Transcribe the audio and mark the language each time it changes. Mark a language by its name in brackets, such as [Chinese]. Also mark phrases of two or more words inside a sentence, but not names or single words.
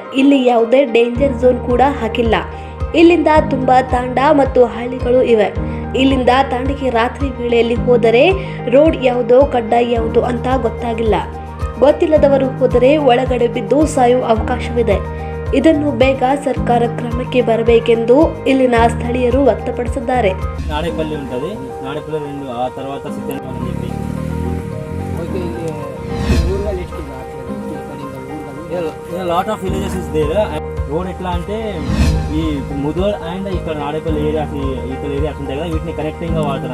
[Kannada] ಇಲ್ಲಿ ಯಾವುದೇ [English] danger zone [Kannada] ಕೂಡ ಹಾಕಿಲ್ಲ. ಇಲ್ಲಿಂದ ತುಂಬಾ ತಾಂಡ ಮತ್ತು ಹಳ್ಳಿಗಳು ಇವೆ. ಇಲ್ಲಿಂದ ತಾಂಡಿಗೆ ರಾತ್ರಿ ವೇಳೆಯಲ್ಲಿ ಹೋದರೆ ರೋಡ್ ಯಾವುದೋ ಕಡ್ಡ ಯಾವುದು ಅಂತ ಗೊತ್ತಾಗಿಲ್ಲ. ಗೊತ್ತಿಲ್ಲದವರು ಹೋದರೆ ಒಳಗಡೆ ಬಿದ್ದು ಸಾಯುವ ಅವಕಾಶವಿದೆ. ಇದನ್ನು ಬೇಗ ಸರ್ಕಾರ ಕ್ರಮಕ್ಕೆ ಬರಬೇಕೆಂದು ಇಲ್ಲಿನ ಸ್ಥಳೀಯರು ವ್ಯಕ್ತಪಡಿಸಿದ್ದಾರೆ. [Telugu] నాడేపల్లి ఉంటుంది. నాడేపల్లి రెండు ఆ తర్వాత సిద్ధంగా చెప్పి [English] lot of villages is there. [Telugu] రోడ్ ఎట్లా అంటే ఈ ముదోల్ అండ్ ఇక్కడ నాడేపల్లి ఏరియా ఇక్కడ ఏరియాస్ ఉంటాయి కదా, వీటిని కనెక్టింగ్గా వాడతారు.